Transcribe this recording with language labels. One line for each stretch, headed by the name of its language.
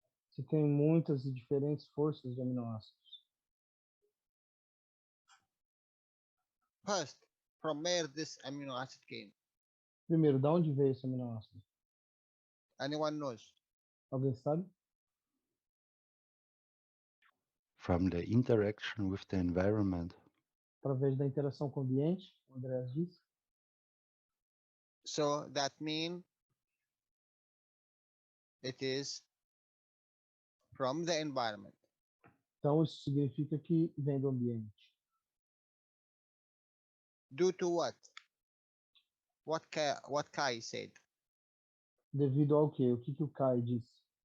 Portuguese: Se tem muitas e diferentes forças de aminoácidos.
English: First, from where this amino acid came?
Portuguese: Primeiro, de onde veio esse aminoácido?
English: Anyone knows?
Portuguese: Alguém sabe?
English: From the interaction with the environment.
Portuguese: Através da interação com o ambiente, o Andreas disse.
English: So that means it is from the environment.
Portuguese: Então, isso significa que vem do ambiente.
English: Due to what? What Kai said?
Portuguese: Devido ao quê? O que o Kai disse?